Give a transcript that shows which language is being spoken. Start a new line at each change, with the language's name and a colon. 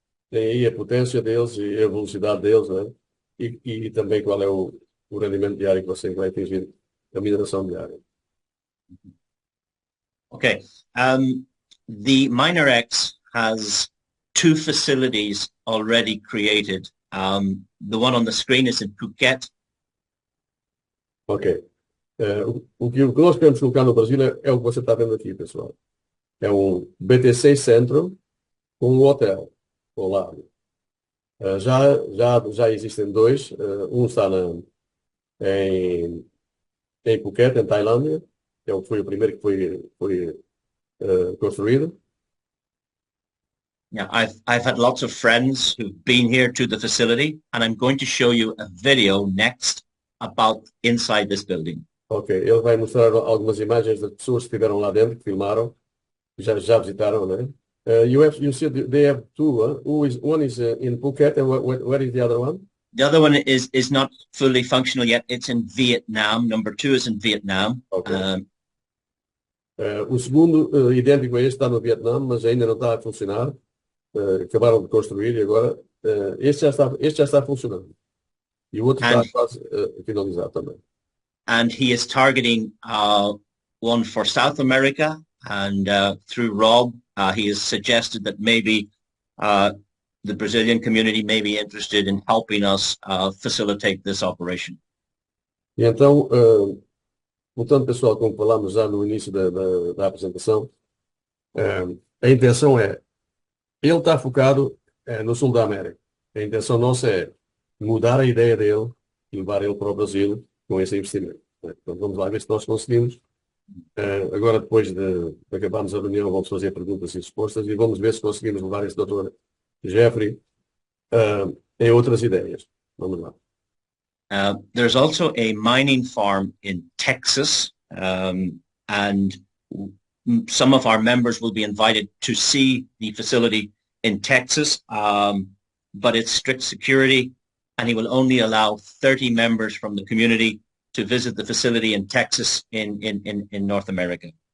Portuguese: tem aí a potência deles e a velocidade deles, né? E também qual é o rendimento diário que você vai atingir a mineração diária.
English: Okay. The MinerX has two facilities already created. The one on the screen is in Phuket. Ok.
Portuguese: O que nós queremos colocar no Brasil é o que você está vendo aqui, pessoal. É um BTC Centro com um hotel ao lado. Já existem dois. Um está em Phuket, em Tailândia, que foi o primeiro que foi construído.
English: Yeah, I've had lots of friends who've been here to the facility, and I'm going to show you a video next about inside this building.
Portuguese: Ok, ele vai mostrar algumas imagens das pessoas que estiveram lá dentro, que filmaram, já visitaram, né?
English: You see they have two. One is in Phuket, and where is the other one? The other one is not fully functional yet. It's in Vietnam. Number 2 is in Vietnam. Okay.
Portuguese: O segundo, idêntico a este, está no Vietnã, mas ainda não está a funcionar. Acabaram de construir e agora este já está funcionando. E o outro está quase finalizado também.
English: And he is targeting one for South America, and through Rob, he has suggested that maybe the Brazilian community may be interested in helping us facilitate this operation.
Portuguese: E então, portanto, pessoal, como falámos já no início da apresentação, a intenção ele está focado no sul da América. A intenção nossa é mudar a ideia dele e levar ele para o Brasil com esse investimento. Então, vamos lá ver se nós conseguimos. Agora, depois de acabarmos a reunião, vamos fazer perguntas e respostas e vamos ver se conseguimos levar esse doutor Jeffrey em outras ideias. Vamos lá.
English: There's also a mining farm in Texas, and some of our members will be invited to see the facility in Texas, but it's strict security, and he will only allow 30 members from the community to visit the facility in Texas in North America.